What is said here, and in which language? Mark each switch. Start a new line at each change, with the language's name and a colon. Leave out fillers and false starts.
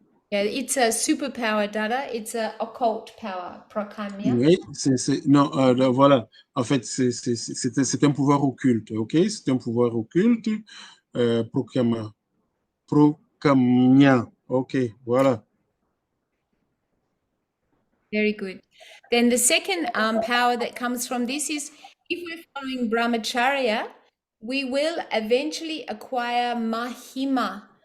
English: Yeah, it's a superpower, Dada. It's a occult power, prakamya.
French: Oui, non, voilà. En fait, c'est un pouvoir occulte, ok? C'est un pouvoir occulte, proclama, procamia, ok, voilà.
English: Very good. Then the second power that comes from this is if we're following brahmacharya, we will eventually acquire mahima.